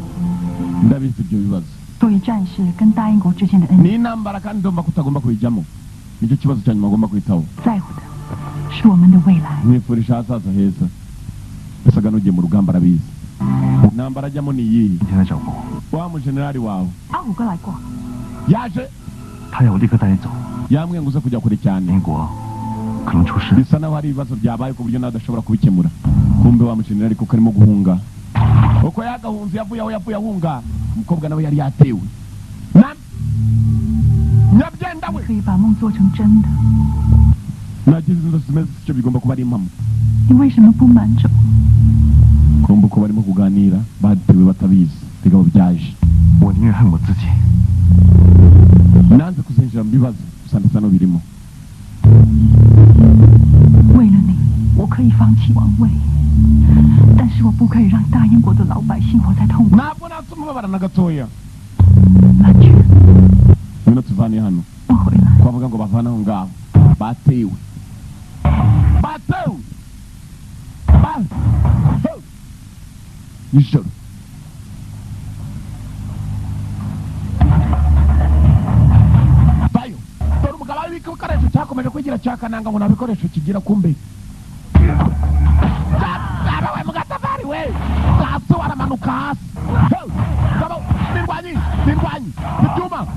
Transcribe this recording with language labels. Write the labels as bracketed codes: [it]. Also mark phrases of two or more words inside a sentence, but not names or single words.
[zh] 作为战士跟大英国之间的恩怨，在乎的是我们的未来。阿虎哥来过，他要我立刻带你走。英国可能出事。 [rw] bisa naho hari ibibazo byabaye ku buryo nadashobora kubikemura kumbe wa mujenerali kuko arimo guhunga uko yagahunze yavuye ahunga umukobwa nawe yari yatewe nyabyenda we [zh] 可以把梦做成真的。 [rw] nagize inzozi zimeze icyo bigomba kuba ari impamo [zh] 你为什么不瞒着？ [rw] kumbe uko barimo kuganira batewe batabizi bigabo byaje [zh] 我宁愿恨我自己。 [rw] nanze kuzinjira mu bibazo gusa ndasa no birimo [zh] 为了你，我可以放弃王位，但是我不可以让大英国的老百姓活在痛苦。 [rw] ntabwo natuma na gatoya [zh] 蓝雀， [rw] ngwino tuvane hano [zh] 我回来。 [rw] kwavuga ngo bavana aho ngaho batewe nijoro bayo dore umugabo w'ibikoresho cyakomeje kwigira cyakananga ngo nta bikoresho kigira kumbe we mugatafari we hasi waramanuka hasi nirwanyi bituma